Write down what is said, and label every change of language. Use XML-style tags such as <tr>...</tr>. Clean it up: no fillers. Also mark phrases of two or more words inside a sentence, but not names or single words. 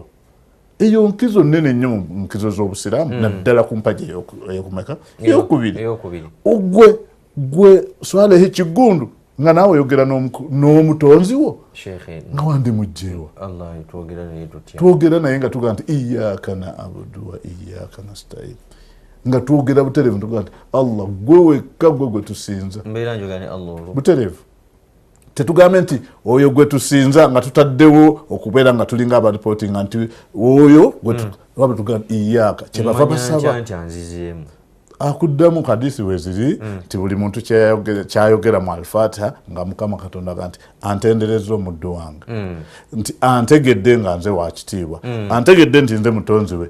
<lg>Eyo nkizo nnene nnyo mu nkizo z'obusiraamu naddala ku mpagi ey'okumeka ey'okubiri. Gwe swala ekigundu nga naawe oyogera n'omutonzi wo nga wandi mujjeewa twogera naye nga tugaa nti</lg> <ar>إياك نعبد وإياك نستعين</ar> <lg>nga twogera butereevu tugaa nti Allah gwe wekka gwe tusinza butereevu. Tetugambe nti oyo gwe tusinza nga tutaddewo okubeera nga tulinga abaripootinga nti oyo gwe tugaa nti iyaka kyebava basaba akuddamu hadisi weziri nti buli muntu kyayogera mu Al-Fatiha nga Mukama Katonda aga nti antendereza omuddu wange nti antegedde nga nze wakitiibwa antegedde nti nze mutonzi we.</lg>